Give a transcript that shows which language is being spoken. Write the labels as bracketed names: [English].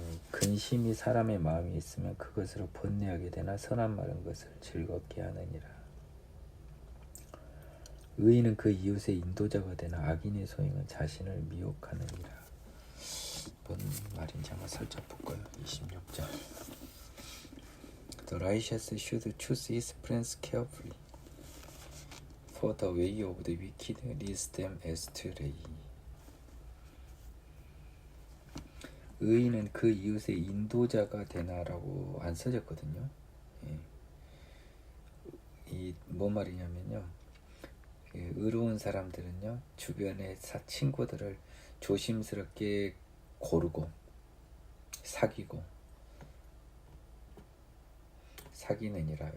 [Korean] 근심이 사람의 마음에 있으면 그것으로 번뇌하게 되나 선한 말은 것을 즐겁게 하느니라. 의인은 그 이웃의 인도자가 되나 악인의 소행은 자신을 미혹하느니라. 뭔 말인지 한번 살짝 볼까요? 26절. [English] The righteous should choose his friends carefully, for the way of the wicked leads them astray. [Korean] 의인은 그 이웃의 인도자가 되나라고 안 써졌거든요. 이 뭔 말이냐면요, 의로운 사람들은요 주변의 친구들을 조심스럽게 고르고 사귀느니라.